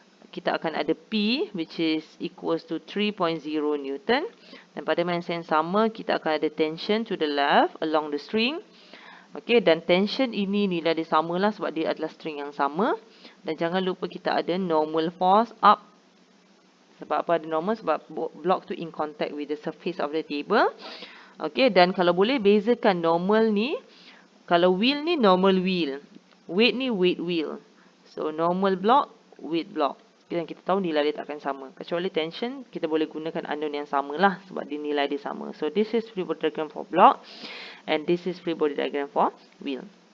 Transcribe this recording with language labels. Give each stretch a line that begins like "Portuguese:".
Malay: Kita akan ada
English: P, which is equals to 3.0 Newton.
Malay: Dan pada masa yang sama, kita akan ada
English: tension to the left along the string.
Malay: Okay, dan tension ini nilai dia samalah sebab dia adalah string yang sama. Dan jangan lupa kita ada normal force up. Sebab apa ada normal? Sebab block tu
English: in contact with the surface of the table.
Malay: Okay, dan kalau boleh bezakan normal ni. Kalau wheel ni normal wheel. Weight ni weight wheel. So, normal block, weight block. Dan kita tahu nilai dia takkan sama. Kecuali tension, kita boleh gunakan unknown yang sama lah. Sebab dia nilai dia sama.
English: So, this is free body diagram for block. And this is free body diagram for wheel.